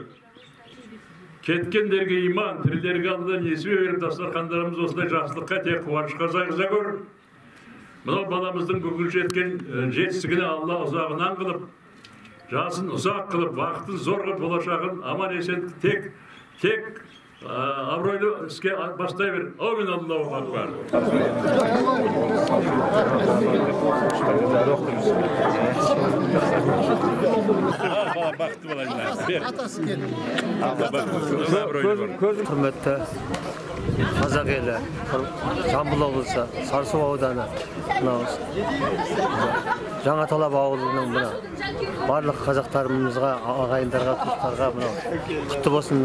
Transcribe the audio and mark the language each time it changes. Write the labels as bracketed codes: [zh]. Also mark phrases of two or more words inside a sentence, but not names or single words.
[kk] Кеткендерге иман, тірілерге Алла несібе беріп, дастархандарымыз осындай жақсылыққа тек қуанышқа зайғыза көр. Мынау баламыздың бүгін жеткен жетістігіне Алла ұзағынан қылып, жасын ұзақ қылып, вақытын зор қылып, болашағын аман есен тек абыройлы іске бастай бер. [ar] آمين، الله أكبر. [kk] Құрметті қазақ елі, Жамбыл облысы, Сарысу ауданы, Жаңаталап ауылының барлық қазақтарымызға, ағайындарға, туыстарға құтты болсын.